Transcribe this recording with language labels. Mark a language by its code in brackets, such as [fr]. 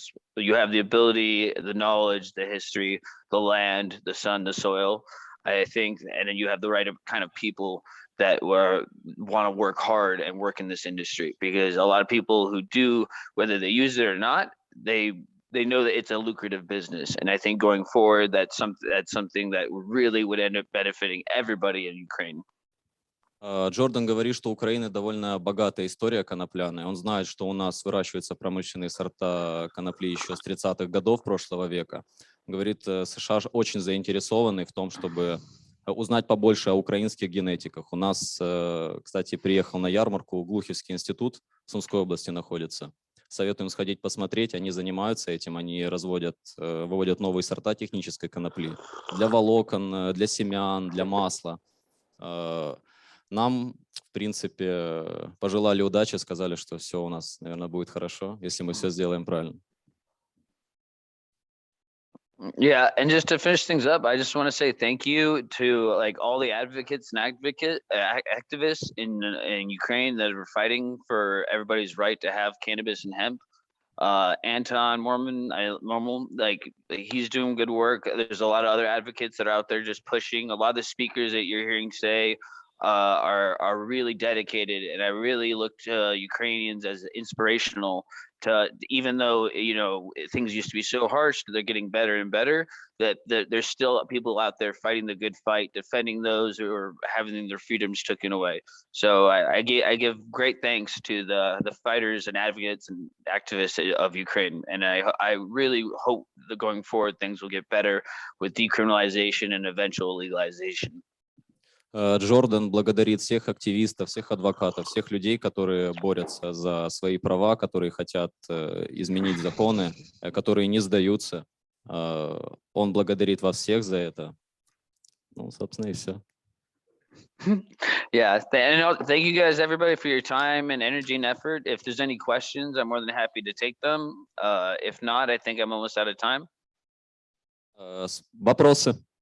[en] So you have the ability, the knowledge, the history, the land, the sun, the soil, I think, and then you have the right kind of people that want to work hard and work in this industry, because a lot of people who do, whether they use it or not, they know that it's a lucrative business. And I think going forward, that's something that really would end up benefiting everybody in Ukraine. [ru] Джордан говорит, что у Украины довольно богатая история конопляной. Он знает, что у нас выращиваются промышленные сорта конопли еще с 30-х годов прошлого века. Говорит, США очень заинтересованы в том, чтобы узнать побольше о украинских генетиках. У нас, кстати, приехал на ярмарку Глухевский институт, в Сумской области находится. Советуем сходить посмотреть, они занимаются этим, они выводят новые сорта технической конопли для волокон, для семян, для масла. Нам, в принципе, пожелали удачи, сказали, что все у нас, наверное, будет хорошо, если мы все сделаем правильно. [en] Yeah, and just to finish things up, I just want to say thank you to like all the advocates and activists in Ukraine that are fighting for everybody's right to have cannabis and hemp. Anton Mormon, like he's doing good work. There's a lot of other advocates that are out there just pushing. A lot of the speakers that you're hearing today are really dedicated, and I really look to Ukrainians as inspirational to, even though things used to be so harsh, they're getting better and better, that there's still people out there fighting the good fight, defending those who are having their freedoms taken away. So I give great thanks to the fighters and advocates and activists of Ukraine, and I really hope that going forward things will get better with decriminalization and eventual legalization. [ru] Джордан благодарит всех активистов, всех адвокатов, всех людей, которые борются за свои права, которые хотят изменить законы, которые не сдаются. Он благодарит вас всех за это. Ну, собственно, и все. [en] Yeah, thank you guys, everybody, for your time and energy and effort. If there's any questions, I'm more than happy to take them. If not, I think I'm almost out of time. [ru] Вопросы?